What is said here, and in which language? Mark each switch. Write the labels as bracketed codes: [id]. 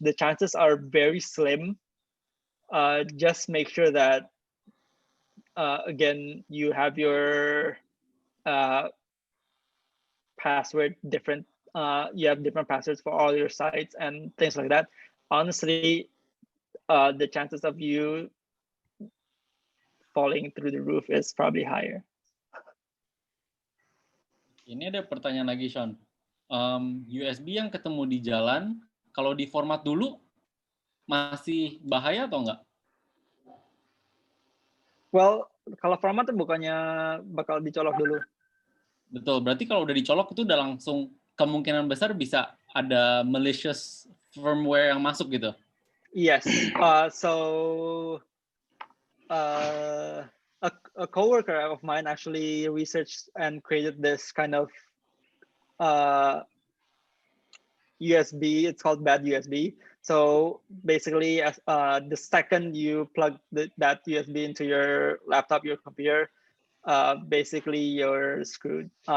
[en] The chances are very slim. Just make sure that again, you have your password different. You have different passwords for all your sites and things like that. Honestly, the chances of you falling through the roof is probably higher. [id] Ini ada pertanyaan lagi, Sean. USB yang ketemu di jalan, kalau di format dulu, masih bahaya atau enggak? [en] Well, [id] kalau format bukannya bakal dicolok dulu. Betul, berarti kalau udah dicolok itu udah langsung kemungkinan besar bisa ada malicious firmware yang masuk gitu. [en] Yes. So a coworker of mine actually researched and created this kind of USB. It's called bad USB. So basically, the second you plug that USB into your laptop, your computer, basically you're screwed.